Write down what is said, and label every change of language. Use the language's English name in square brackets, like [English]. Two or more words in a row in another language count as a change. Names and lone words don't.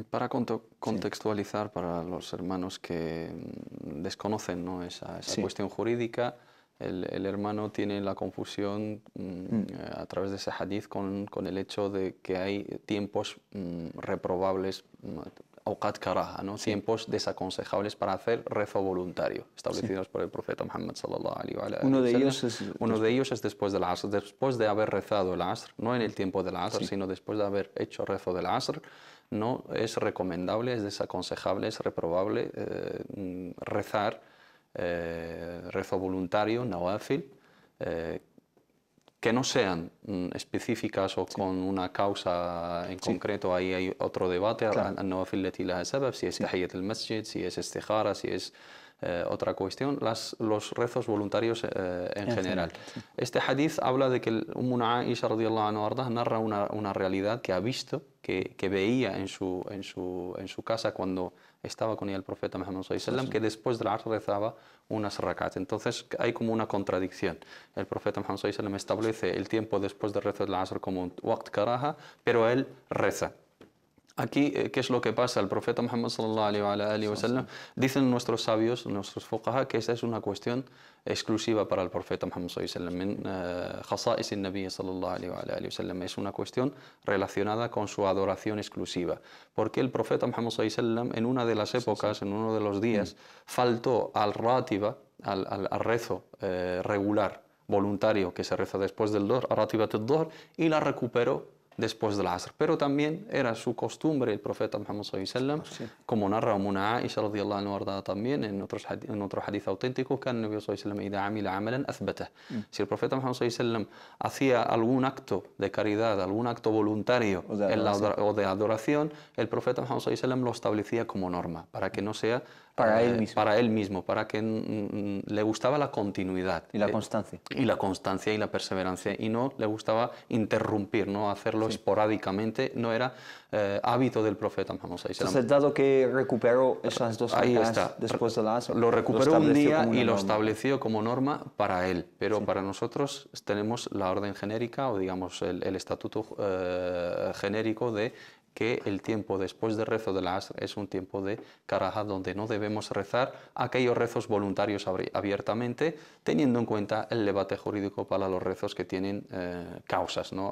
[Spanish] Para contextualizar para los hermanos que desconocen, ¿no?, esa cuestión jurídica, el hermano tiene la confusión a través de ese hadith con el hecho de que hay tiempos reprobables, [Arabic] أوقات كراهة, [Spanish] ¿no?, tiempos desaconsejables para hacer rezo voluntario, establecidos por el profeta Muhammad [Arabic] صلى الله عليه وسلم. [Spanish] Uno de ellos es después del asr, después de haber rezado el asr, no en el tiempo del asr, sino después de haber hecho rezo del asr. No es recomendable, es desaconsejable, es reprobable rezar rezo voluntario, nawafil, que no sean específicas o con una causa en concreto. Ahí hay otro debate, [Arabic] النوافل التي لها سبب, [Spanish] si es [Arabic] تحية المسجد, [Spanish] si es istikhara, si es otra cuestión, los rezos voluntarios en general. Este hadith habla de que Ummuna Aisha [Arabic] رضي الله عنها [Spanish] narra una realidad que ha visto, que veía en su casa cuando estaba con ella el profeta Muhammad [Arabic] صلى الله عليه وسلم, [Spanish] que después del asr rezaba unas rak'at. Entonces hay como una contradicción. El profeta Muhammad [Arabic] صلى الله عليه وسلم [Spanish] establece el tiempo después del rezo del asr como un [Arabic] وقت كراهة, [Spanish] pero él reza. Aquí, ¿qué es lo que pasa? El profeta Muhammad [Arabic] صلى الله عليه وسلم, [Spanish] dicen nuestros sabios, nuestros fuqaha, que esa es una cuestión exclusiva para el profeta Muhammad [Arabic] صلى الله عليه وسلم. خصائص النبي صلى الله عليه وسلم, [Spanish] es una cuestión relacionada con su adoración exclusiva. Porque el profeta Muhammad [Arabic] صلى الله عليه وسلم, [Spanish] en una de las épocas, en uno de los días, faltó al rátiba, al rezo regular, voluntario, que se reza después del Dhuhr, [Arabic] راتبة الظهر, [Spanish] y la recuperó después del Asr. Pero también era su costumbre el profeta Muhammad [Arabic] صلى الله عليه وسلم, [Spanish] como narra Ummuna Aisha [Arabic] رضي الله عنها [Spanish] también en otro hadith auténtico, que el [Arabic] نبي صلى الله عليه وسلم إذا عمل عملا أثبته. [Spanish] Si el profeta Muhammad [Arabic] صلى الله عليه وسلم [Spanish] hacía algún acto de caridad, algún acto voluntario o de adoración, el profeta Muhammad [Arabic] صلى الله عليه وسلم [Spanish] lo establecía como norma, para que no sea para él mismo, para que le gustaba la continuidad. Y la constancia. Y la constancia y la perseverancia. Y no le gustaba interrumpir, no hacerlo esporádicamente. No era hábito del profeta Muhammad [Arabic] صلى الله عليه وسلم. [Spanish] Entonces, dado que recuperó esas dos rakas después de la Asr, lo recuperó un día y lo estableció como norma para él. Pero para nosotros tenemos la orden genérica, o digamos el estatuto genérico de que el tiempo después del rezo del Asr es un tiempo de karaha, donde no debemos rezar aquellos rezos voluntarios abiertamente, teniendo en cuenta el debate jurídico para los rezos que tienen causas, ¿no?